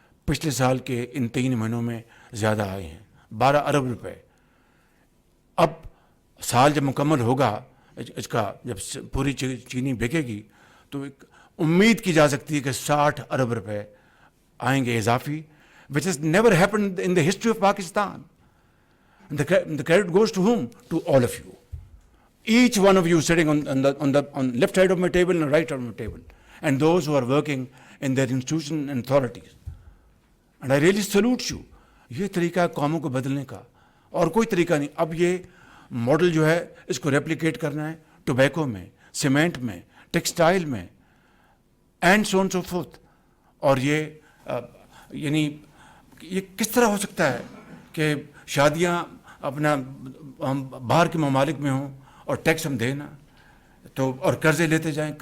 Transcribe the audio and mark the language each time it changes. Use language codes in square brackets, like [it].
[ur] پچھلے سال کے ان 3 مہینوں میں زیادہ آئے ہیں، 12 ارب روپے. اب سال جب مکمل ہوگا اس کا، جب پوری چینی بکے گی تو ایک امید کی جا سکتی ہے کہ 60 ارب روپے آئیں گے اضافی, [en] which has never happened in the history of Pakistan. And the credit goes to whom? To all of you. Each one of you sitting on left side of my table and right side of my table, and those who are working in their institution and authorities. And I really salute you. [ur] یہ طریقہ قوموں کو بدلنے کا اور کوئی طریقہ نہیں. اب یہ ماڈل جو ہے اس کو ریپلیکیٹ کرنا ہے ٹوبیکو میں, سیمنٹ میں, ٹیکسٹائل میں, [en] And so on so forth. [ur] اور یہ یعنی یہ کس طرح ہو سکتا ہے کہ شادیاں اپنا ہم باہر کے ممالک میں ہوں اور ٹیکس ہم دیں نا, تو اور قرضے لیتے جائیں.